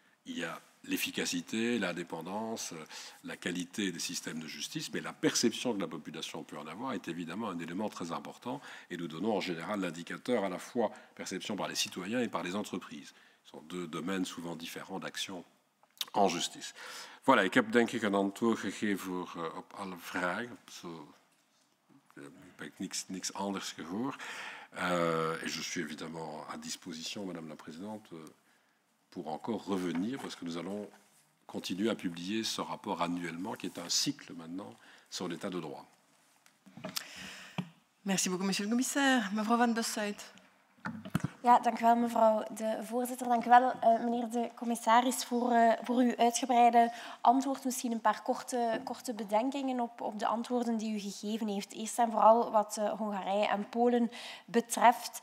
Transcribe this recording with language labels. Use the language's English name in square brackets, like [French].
[French] Il y a l'efficacité, l'indépendance, la qualité des systèmes de justice, mais la perception que la population peut en avoir est évidemment un élément très important. Et nous donnons en général l'indicateur à la fois perception par les citoyens et par les entreprises. Ce sont deux domaines souvent différents d'action en justice. [Dutch] Voilà, ik heb denk ik een antwoord gegeven op alle vragen. Zo heb ik niks anders gehoord. [French] Et je suis évidemment à disposition, Madame la Présidente, pour encore revenir, parce que nous allons continuer à publier ce rapport annuellement, qui est un cycle maintenant sur l'état de droit. Merci beaucoup, monsieur le commissaire. [Dutch] Mevrouw Van Bossuyt. Ja, dank u wel, mevrouw de voorzitter. Dank u wel, meneer de commissaris, voor uw uitgebreide antwoord. Misschien een paar korte bedenkingen op de antwoorden die u gegeven heeft. Eerst en vooral wat Hongarije en Polen betreft.